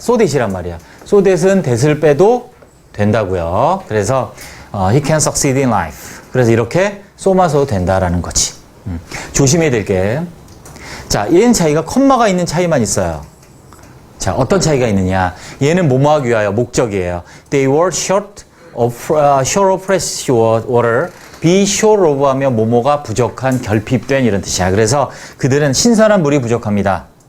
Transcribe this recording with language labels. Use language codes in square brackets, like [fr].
[ko] so that이란 말이야. so that은 that을 빼도 된다고요. 그래서 [en] he can succeed in life. [ko] 그래서 이렇게 so만 써도 된다라는 거지. 조심해야 될 게. 자, 얘는 차이가 콤마가 있는 차이만 있어요. 자, 어떤 차이가 있느냐. 얘는 뭐뭐 하기 위하여 목적이에요. [en] They were short of fresh water. [ko] be short of 하면 뭐뭐가 부족한, 결핍된 이런 뜻이야. 그래서 그들은 신선한 물이 부족합니다.